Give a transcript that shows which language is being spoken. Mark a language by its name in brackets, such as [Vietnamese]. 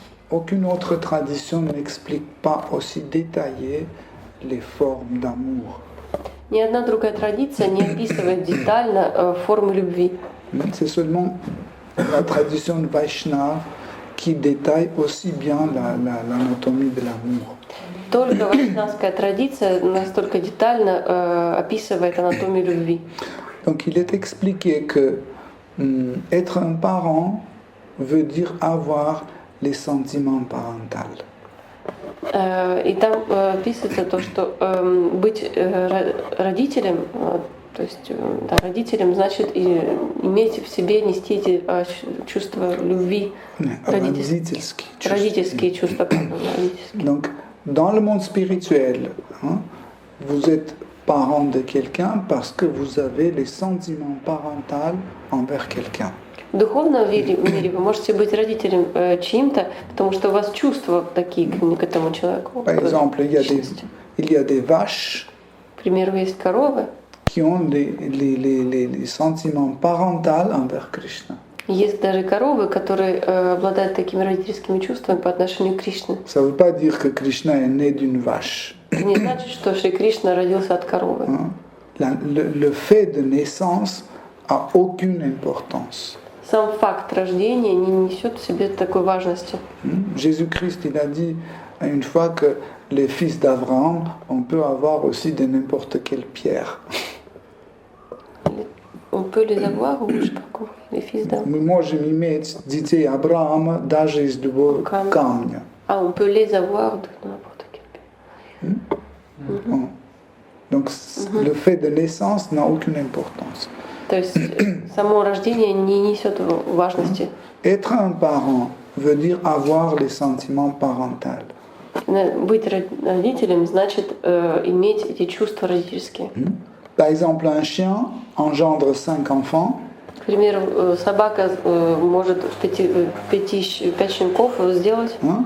[French] Aucune autre tradition n'explique pas aussi détaillé les formes d'amour. [Russian] Ни одна другая традиция не описывает детально формы любви. [French] C'est seulement la tradition Vaishnava qui détaille aussi bien l'anatomie de l'amour. [Russian] Только вайшнавская традиция настолько детально описывает анатомию любви. [French] Donc il est expliqué que être un parent veut dire avoir les sentiments parentaux. [Russian] И там описывается то, что быть родителем, то есть да, родителем значит иметь в себе, нести эти чувства любви, родительские чувства. [French] Donc, dans le monde spirituel, hein, vous êtes parent de quelqu'un parce que vous avez les sentiments parentaux envers quelqu'un. [Russian] В духовном мире вы можете быть родителем чьим-то, потому что у вас чувства такие к этому человеку. [French] Par exemple, il y a des vaches [Russian] К примеру, есть коровы, [French] qui ont les sentiments parentaux envers Krishna. [Russian] есть даже коровы, которые обладают такими родительскими чувствами по отношению к Кришне. [French] Ça ne veut pas dire que Krishna est né d'une vache. [Russian] Это не значит, что Шри Кришна родился от коровы. [French] Le fait de naissance a aucune importance. [Russian] Сам факт рождения не несет в себе такой важности. [French] Jésus-Christ, il a dit une fois que les fils d'Abraham, on peut avoir aussi de n'importe quelle pierre. On peut les avoir ou je sais pas quoi, les fils d'Abraham. [Russian] Мы можем иметь детей Авраама даже из любого камня. [French] Ah, on peut les avoir de n'importe quelle pierre. Donc le fait de naissance n'a aucune importance. [Russian] То есть само рождение не несет важности. [French] Être un parent veut dire avoir les sentiments parentaux. [Russian] Быть родителем значит иметь эти чувства родительские. [French] Par exemple, un chien engendre 5 enfants. [Russian] К примеру, собака может 5 щенков сделать.